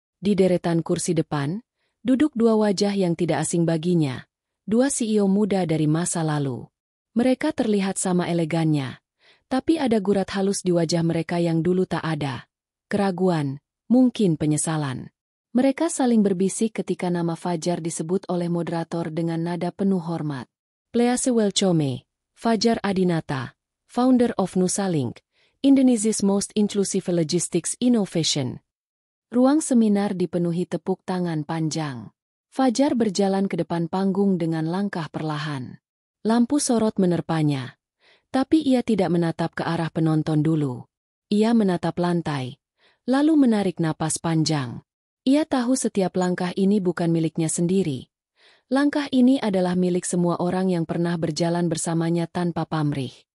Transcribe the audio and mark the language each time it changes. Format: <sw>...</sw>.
<id>Di deretan kursi depan, duduk dua wajah yang tidak asing baginya, dua CEO muda dari masa lalu. Mereka terlihat sama elegannya, tapi ada gurat halus di wajah mereka yang dulu tak ada. Keraguan, mungkin penyesalan. Mereka saling berbisik ketika nama Fajar disebut oleh moderator dengan nada penuh hormat.</id> <en>Please welcome, Fajar Adinata, founder of Nusalink, Indonesia's most inclusive logistics innovation.</en> <id>Ruang seminar dipenuhi tepuk tangan panjang. Fajar berjalan ke depan panggung dengan langkah perlahan. Lampu sorot menerpanya. Tapi ia tidak menatap ke arah penonton dulu. Ia menatap lantai, lalu menarik napas panjang. Ia tahu setiap langkah ini bukan miliknya sendiri. Langkah ini adalah milik semua orang yang pernah berjalan bersamanya tanpa pamrih.</id>